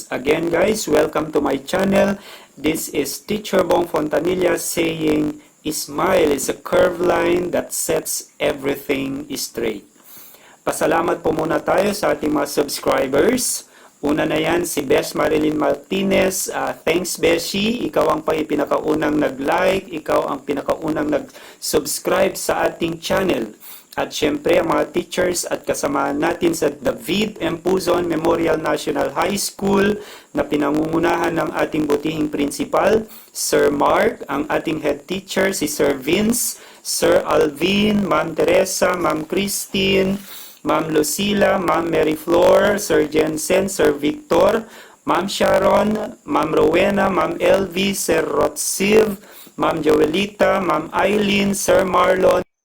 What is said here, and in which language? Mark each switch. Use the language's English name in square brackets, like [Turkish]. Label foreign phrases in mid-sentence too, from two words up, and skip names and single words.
[English] Again guys, welcome to my channel. This is Teacher Bong Fontanilla saying, Smile is a curved line that sets everything straight. [Filipino] Pasalamat po muna tayo sa ating mga subscribers. Una na yan si Besh Marilyn Martinez. Thanks Beshi, ikaw ang pinakaunang nag-like, ikaw ang pinakaunang nag-subscribe sa ating channel. At syempre ang mga teachers at kasamahan natin sa David M. Puzon Memorial National High School na pinangungunahan ng ating butihing principal, Sir Mark, ang ating head teacher, si Sir Vince, Sir Alvin, Ma'am Teresa, Ma'am Christine, Ma'am Lucila, Ma'am Mary Flor, Sir Jensen, Sir Victor, Ma'am Sharon, Ma'am Rowena, Ma'am Elvis, Sir Rotsiv, Ma'am Joelita, Ma'am Eileen, Sir Marlon,